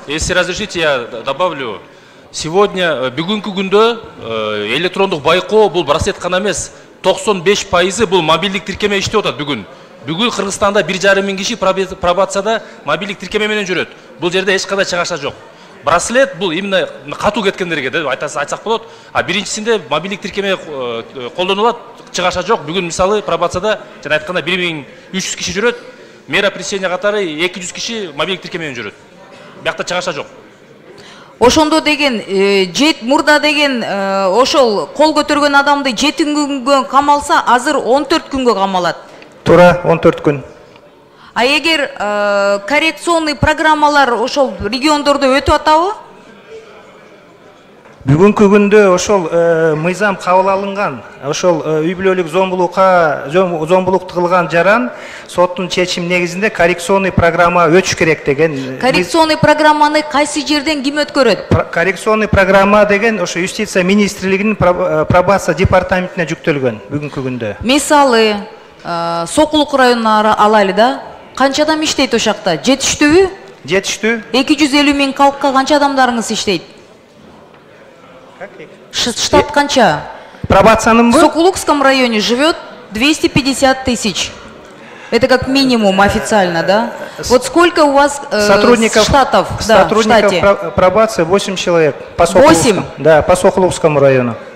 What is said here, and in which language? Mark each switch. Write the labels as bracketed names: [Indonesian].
[Russian] Если разрешите, я добавлю. [Kyrgyz] Сегодня бүгүнкү күндө электрондук байкоо бул браслет гана эмес, 95% бул мобилдик тиркеме иштеп атат бүгүн. Бүгүн Кыргызстанда 1,5 миң киши пробацияда мобилдик тиркеме менен жүрөт. Бул жерде эч кандай чыгаша жок. Браслет бул именно катуу кеткендерге деп айтсак болот. А биринчисинде мобилдик тиркеме колдонулат, чыгаша жок. Бүгүн мисалы пробацияда жана айтканда 1300 киши жүрөт. Мера пресечения катары 200 киши мобилдик тиркеме менен жүрөт. Биякта чыгаша жок. Ошондо деген мурда деген ошол кол көтөргөн адамды 7 күнгө камалса, азыр 14 күнгө камалат. Туура, 14 күн. А эгер коррекционный программалар ошол региондордо өтүп атабы? Бүгүнкү күндө ошол мыйзам кабыл алынган, ошол үй бүлөлүк зомбулук кылган жаран соттун чечими негизинде коррекционный программа өтүш керек деген. Коррекционный программаны кайсы жерден ким өткөрөт? Коррекционный программа деген ошо юстиция министрлигинин пробация департаментине жүктөлгөн бүгүнкү күндө. Мисалы, Сокулук районуна алайлы да, канча адам иштейт ошакта? Жетиштүүбү? Жетиштүү. 250 миң калкка канча адамдарыңыз иштейт? Штат канча? Пробациянын [Russian] в Сокулукском районе живет 250 тысяч. Это как минимум официально, да? Вот сколько у вас сотрудников штатов? Сотрудников пробации 8 человек. 8? Да, по Сокулукскому району.